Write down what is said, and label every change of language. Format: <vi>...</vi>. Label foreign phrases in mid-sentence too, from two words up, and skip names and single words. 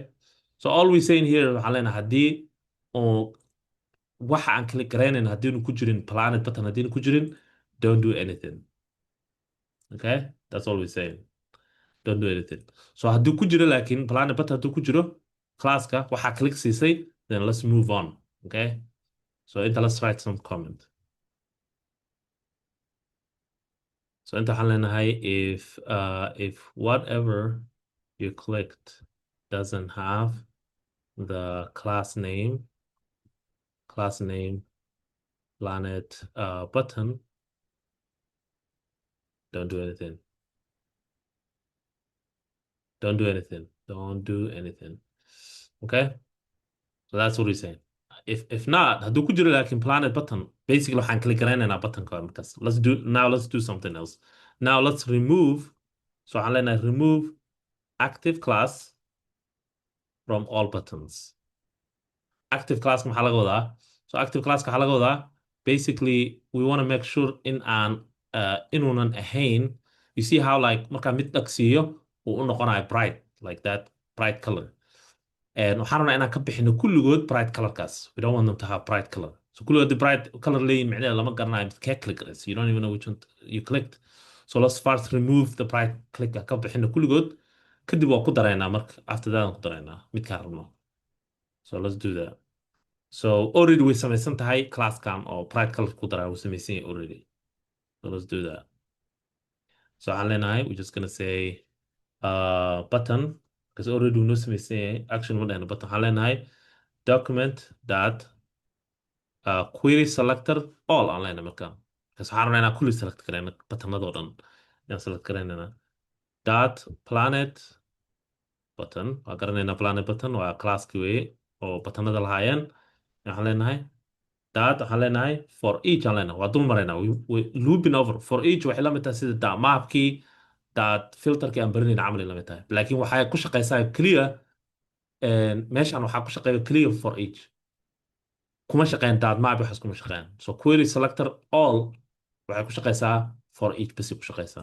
<en>So all we saying here</en> <so>waxaan leenahay haddii oo waxa aan click gareynayn haddiinu ku jirin</so> <en>planet button</en> <so>haddiinu ku jirin</so> <en>don't do anything. Okay? That's all we're saying. Don't do anything.</en> <so>So hadduu ku jiro laakiin</so> <en>planet button</en> <so>hadduu ku jiro classka waxaa click siisay</so> <en>then let's move on. Okay? So let's write some comment. So</en> <so>inta waxaan leenahay</so> <en>if whatever you clicked doesn't have the class name planet button don't do anything. Don't do anything. Okay? So that's what we're saying. If not</en> <so>hadduu ku jiro laakiin</so> <en>planet button basically</en> <so>waxaan click gareynaynaa buttonka markaas</so> <en>let's do something else. Now let's remove so</en> <so>waxaan leenahay</so> <en>remove active class from all buttons. Active class</en> <so>maxaa laga wadaa?</so> <en>So active class</en> <so>waxaa laga wadaa</so> <en>basically we want to make sure</en> <so>inuunan ahayn</so> <en>you see how like</en> <so>markaa mid dhagsiiyo uu u noqonayo</so> <en>bright like that bright color.</en> <so>And waxaan rabnaa inaan ka bixino kulligood</so> <en>bright colorkaas. We don't want them to have bright color.</en> <so>So kulligood</so> <en>bright color</en> <so>leeyihin micnaheeda lama garanayo midkee click garaysa.</so> <en>You don't even know which one you clicked. So let's first remove the bright click</en> <so>ka bixino kulligood. Kadib waa ku daraynaa marka</so> <en>after that</en> <so>aan ku daraynaa midkaan rabno.</so> <en>So let's do that.</en> <so>So already way samaysan tahay classkan oo</so> <en>bright color</en> <so>ku daraa wuu samaysan yahay already.</so> <en>So let's do that.</en> <so>So waxaan leenahay</so> <en>we're just gonna say button because already we know</en> <so>samaysan action ma dhahno button waxaan leenahay</so> <en>document that query selector all</en> <so>aan leenahay markaa because waxaan rabnaa inaan kulli select gareyno buttonadoo dhan inaan select gareynana</so> <en>dot planet button</en> <so>waa garanaynaa</so> <en>planet button</en> <so>waa classki weye oo buttonada lahaayeen waxaan leenahay waxaan leenahay</so> <en>for each</en> <so>aan leenahay waa dul maraynaa</so> <en>we looping over for each</en> <so>waxay la mid tahay sida da mapkii filterkii aan barinayna camal ay la mid tahay laakiin waxay ku shaqaysaa clear meeshaan waxaa ku shaqeeya clear</so> <en>for each</en> <so>kuma shaqeyn map waxaas kuma shaqeyn so</so> <en>query selector all</en> <so>waxay ku shaqeysaa</so> <en>for each basic</en> <so>ku shaqeysaa.</so>